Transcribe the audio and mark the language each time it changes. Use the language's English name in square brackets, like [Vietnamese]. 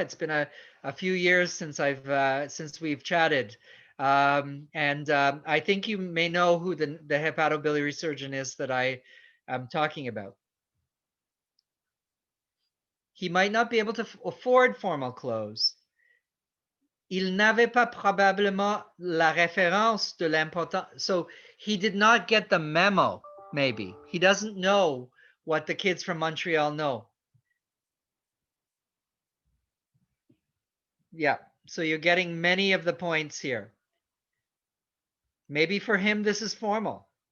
[English] It's been a few years since we've chatted. And I think you may know who the hepatobiliary surgeon is that I am talking about. He might not be able to afford formal clothes. [French] Il n'avait pas probablement la référence de l'important. [English] So he did not get the memo, maybe. He doesn't know what the kids from Montreal know. Yeah, so you're getting many of the points here. Maybe for him, this is formal.